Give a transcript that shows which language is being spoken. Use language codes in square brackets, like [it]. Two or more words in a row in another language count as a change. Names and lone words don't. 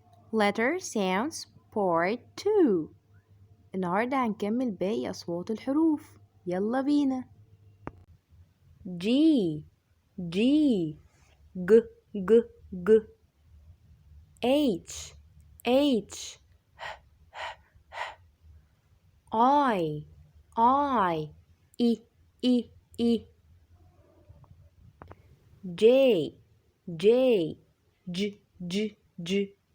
[en] Letter sounds part 2. [ar] النهاردة هنكمل باقي أصوات الحروف. يلا بينا. G G G G G H H I I E E E J J J J J